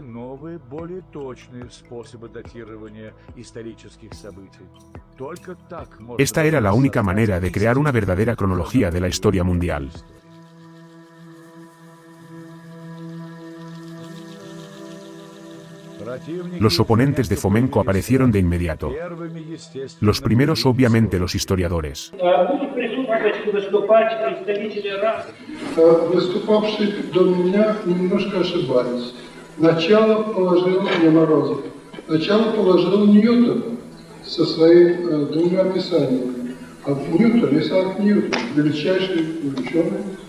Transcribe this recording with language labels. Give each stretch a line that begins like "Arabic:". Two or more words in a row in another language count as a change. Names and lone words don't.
Spanish: Esta era la única manera de crear una verdadera cronología de la historia mundial. Los oponentes de Fomenko aparecieron de inmediato. Los primeros, obviamente, los historiadores.
Russian: Выступавшие до меня немножко ошибались. Начало положил не Морозов. Начало положил Ньютон со своими двумя описаниями. А Ньютон, Исаак Ньютон, величайший ученый.